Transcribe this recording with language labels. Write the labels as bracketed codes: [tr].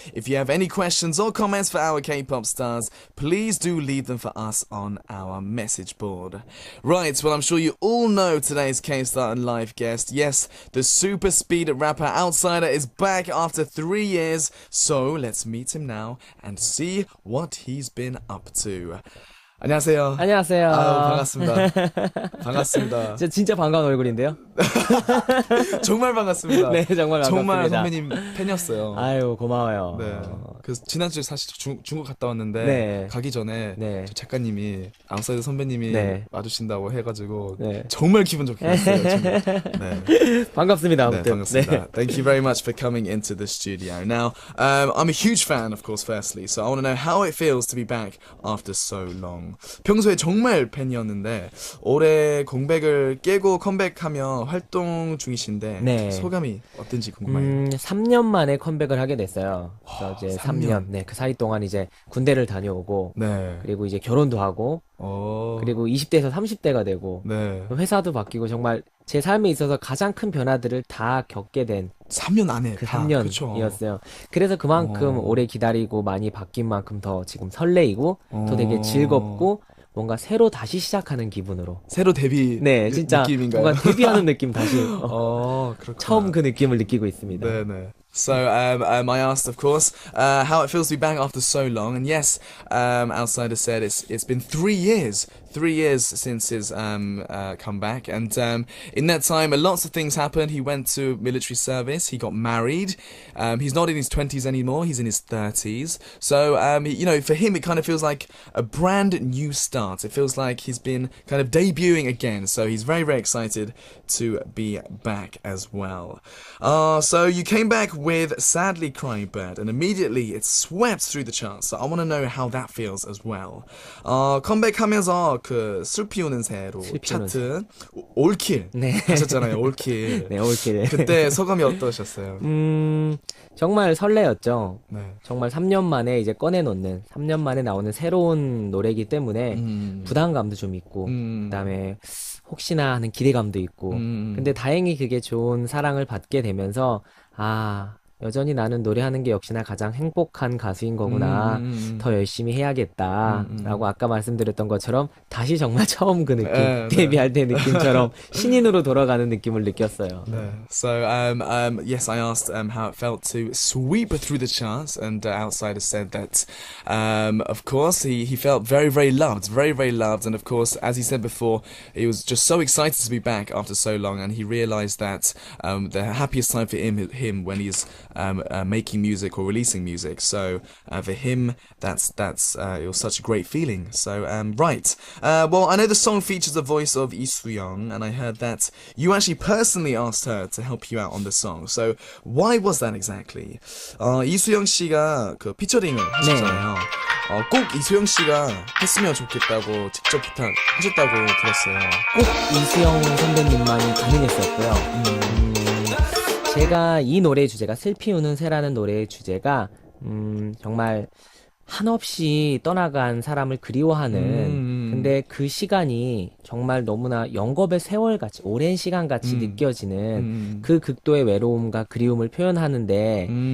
[en] If you have any questions or comments for our K-pop stars, please do leave them for us on our message board. Right, well, I'm sure you all know today's K-Star and Live guest. Yes, the super speed rapper Outsider is back after 3 years, so let's meet him now and see what he's been up to. [ko] 안녕하세요. 안녕하세요. 아유, 반갑습니다. 반갑습니다. 진짜 반가운 얼굴인데요. 정말 반갑습니다. 네, 정말 반갑습니다. 정말 선배님 팬이었어요. 아유, 고마워요. 네. 그래서 지난주에 사실 중국 갔다 왔는데 네. 가기 전에 네. 저 작가님이 아웃사이더 선배님이 네. 와주신다고 해가지고 네. 정말 기분 좋게 했어요. 네. 반갑습니다. 네, 아무튼. 반갑습니다. 네. [en] Thank you very much for coming into the studio. Now, I'm a huge fan, of course, firstly, so I want to know how it feels to be back after so long. [ko] 평소에 정말 팬이었는데 올해 공백을 깨고 컴백하며 활동 중이신데 네. 소감이 어떤지 궁금해요. 3년 만에 컴백을 하게 됐어요. 그래서 이제 3년. 네, 그 사이 동안 이제 군대를 다녀오고 네. 그리고 이제 결혼도 하고 그리고 20대에서 30대가 되고 네. 회사도 바뀌고 정말 제 삶에 있어서 가장 큰 변화들을 다 겪게 된 3년 안에 그 다, 3년이었어요. 그래서 그만큼 오래 기다리고 많이 바뀐 만큼 더 지금 설레이고 더 되게 즐겁고 뭔가 새로 다시 시작하는 기분으로. 새로 데뷔 네, 진짜 느낌인가요? 뭔가 데뷔하는 느낌 다시 그렇구나. 처음 그 느낌을 느끼고 있습니다. 네네. [en] So I asked, of course, how it feels to be back after so long, and yes, Outsider said it's been 3 years. 3 years since his comeback, and in that time, lots of things happened. He went to military service. He got married. He's not in his 20s anymore. He's in his 30s. So for him, it kind of feels like a brand new start. It feels like he's been kind of debuting again. So he's very, very excited to be back as well. So you came back with Sadly Crying Bird, and immediately it swept through the charts. So I want to know how that feels as well. [ko] 컴백하면서 그 슬피 우는 새로 슬피 우는 차트 올킬 네. 하셨잖아요. 올킬. 네, 올킬. 그때 소감이 어떠셨어요? 정말 설레었죠. 네. 정말 3년 만에 이제 꺼내놓는 3년 만에 나오는 새로운 노래이기 때문에 부담감도 좀 있고 그다음에 혹시나 하는 기대감도 있고 근데 다행히 그게 좋은 사랑을 받게 되면서 여전히 나는 노래하는 게 역시나 가장 행복한 가수인 거구나. 더 열심히 해야겠다라고 아까 말씀드렸던 것처럼 다시 정말 처음 그 느낌, 데뷔할 때 느낌처럼 신인으로 돌아가는 느낌을 느꼈어요. [en] So yes, I asked how it felt to sweep through the charts, and Outsider said that of course he felt very, very loved, very, very loved, and of course, as he said before, he was just so excited to be back after so long, and he realized that the happiest time for him when he's making music or releasing music. So for him, that's it was such a great feeling. So right, well, I know the song features the voice of Lee Soo-young, and I heard that you actually personally asked her to help you out on the song. So why was that exactly? [ko] 이수영 씨가 그 피처링을 하셨잖아요. 꼭 이수영 씨가 했으면 좋겠다고 직접 부탁하셨다고 들었어요. 꼭 이수영 선배님만이 가능했었고요. 제가 이 노래의 주제가 슬피 우는 새라는 노래의 주제가 정말 한없이 떠나간 사람을 그리워하는 근데 그 시간이 정말 너무나 영겁의 세월같이 오랜 시간같이 느껴지는 그 극도의 외로움과 그리움을 표현하는데